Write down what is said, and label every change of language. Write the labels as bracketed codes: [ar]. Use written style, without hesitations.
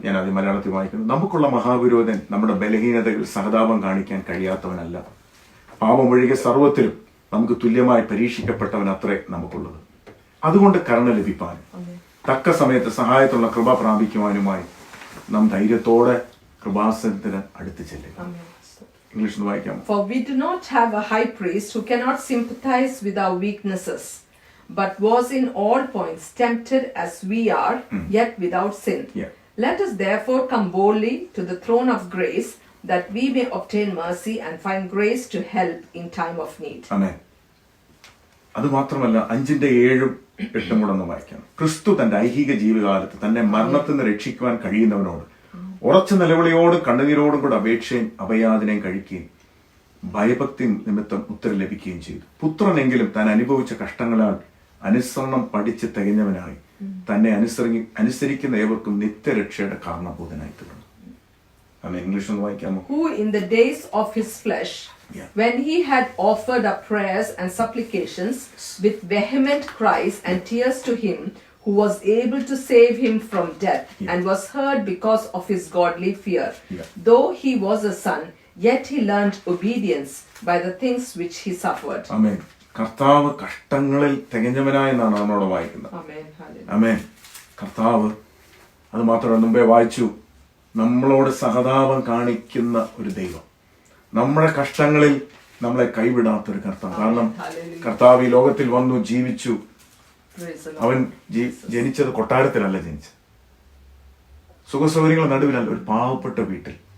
[ml] ഞാൻ അത് മലയാളത്തിൽ വായിക്കുന്നു. നമുക്കുള്ള മഹാവിരോധൻ നമ്മുടെ ബലഹീനതകൾ സഹതാപം കാണിക്കാൻ കഴിയാത്തവനല്ല, പാപമൊഴികെ സർവ്വത്തിലും നമുക്ക് തുല്യമായി പരീക്ഷിക്കപ്പെട്ടവൻ അത്രേ നമുക്കുള്ളത്. അതുകൊണ്ട് കരുണ ലഭിപ്പാനും തക്ക സമയത്ത് സഹായത്തുള്ള കൃപ പ്രാപിക്കുവാനുമായി നാം ധൈര്യത്തോടെ കൃപാസനത്തിന് അടുത്ത് ചെല്ലുക. ഇംഗ്ലീഷ് ഒന്ന് വായിക്കാം. [en] For we do not have a high priest who cannot sympathize with our weaknesses, but was in all points tempted as we are, yet without sin. Let us therefore come boldly to the throne of grace, that we may obtain mercy and find grace to help in time of need. [ml] ആമേൻ. അത് മാത്രമല്ല 5-7-8 കൂടെ ഒന്ന് വായിക്കാം. ക്രിസ്തു തന്റെ ഐഹിക ജീവിതകാലത്ത് തന്നെ മരണത്തിൽ നിന്ന് രക്ഷിക്കുവാൻ കഴിയുന്നവനോട് ഉറച്ച നിലവിളിയോടും കണ്ണുനീരോടും കൂടെ അപേക്ഷയും അഭയാചനയും കഴിക്കുകയും ഭയഭക്തി നിമിത്തം ഉത്തരം ലഭിക്കുകയും ചെയ്തു. പുത്രനെങ്കിലും താൻ അനുഭവിച്ച കഷ്ടങ്ങളാൽ അനുസരണം പഠിച്ച് തികഞ്ഞവനായി തന്നെ അനുസരിക്കുന്ന ഏവർക്കും നിത്യരക്ഷയുടെ കാരണഭൂതനായി തീർന്നു. ഇംഗ്ലീഷ് ഒന്ന് വായിക്കാമോ? [en] Who in the days of his flesh, when he had offered up prayers and supplications with vehement cries and tears to him who was able to save him from death, and was heard because of his godly fear. Though he was a son, yet he learned obedience by the things which he suffered. [ml] ആമേൻ. കർത്താവ് കഷ്ടങ്ങളിൽ തികഞ്ഞവനായെന്നാണ് നമ്മളോട് വായിക്കുന്നത്. ആമേൻ. കർത്താവ് അത് മാത്രമല്ല, മുമ്പേ വായിച്ചു, നമ്മളോട് സഹതാപം കാണിക്കുന്ന ഒരു ദൈവം, നമ്മുടെ കഷ്ടങ്ങളിൽ നമ്മളെ കൈവിടാത്തൊരു കർത്താവ്. കാരണം കർത്താവ് ഈ ലോകത്തിൽ വന്നു, ജീവിച്ചു. അവൻ ജനിച്ചത് കൊട്ടാരത്തിലല്ല ജനിച്ചത്, സുഖസൗകര്യങ്ങളുടെ നടുവിലല്ല, ഒരു പാവപ്പെട്ട വീട്ടിൽ.